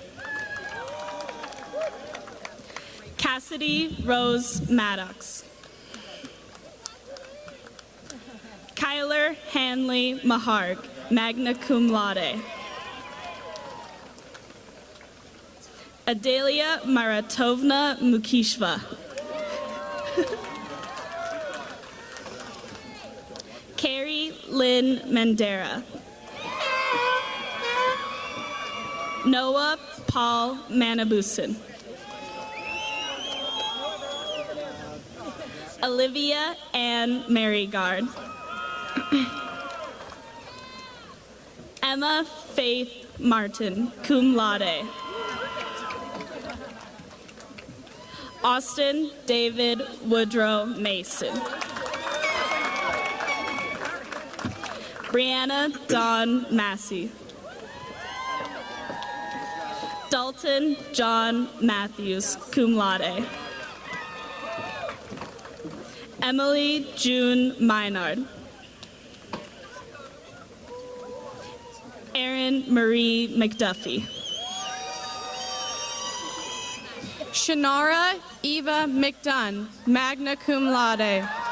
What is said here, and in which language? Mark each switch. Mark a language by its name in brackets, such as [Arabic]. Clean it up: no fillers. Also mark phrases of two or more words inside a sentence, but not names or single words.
[English] Cassidy Rose Maddox. Kyler Hanley Maharg, [Latin] magna cum laude. [English] Adelia Maratovna Mukishva. Carrie Lynn Mandera. Noah Paul Manabusin. Olivia Ann Maryguard. Emma Faith Martin, [Latin] cum laude. [English] Austin David Woodrow Mason. Brianna Dawn Massey. Dalton John Matthews, [Latin] cum laude. [English] Emily June Minard. Erin Marie McDuffie. Shannara Eva McDunn, [Latin] magna cum laude.